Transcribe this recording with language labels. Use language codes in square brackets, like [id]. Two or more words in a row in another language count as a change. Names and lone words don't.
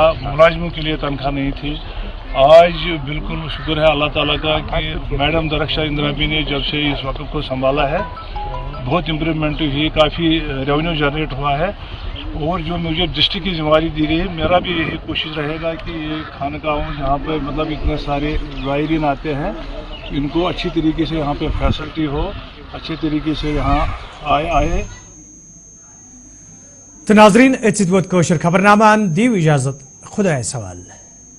[ur] ملازموں کے لیے تنخواہ نہیں تھی. آج بالکل شکر ہے اللہ تعالیٰ کا کہ میڈم درخشا اندرابی نے جب سے اس وقف کو سنبھالا ہے بہت امپرومنٹ ہوئی کافی [en] revenue generate [ur] ہوا ہے. اور جو مجھے ڈسٹرکٹ کی ذمہ داری دی گئی ہے میرا بھی یہی کوشش رہے گا کہ یہ خانقاہوں جہاں پہ مطلب اتنے سارے زائرین آتے ہیں ان کو اچھی طریقے سے یہاں پہ فیسلٹی ہو اچھے طریقے سے یہاں آئے. [ks] تو ناظرین اتھ سۭتۍ ووت کٲشُر خبرنامہ دیو اجازت خدایس حوالہ.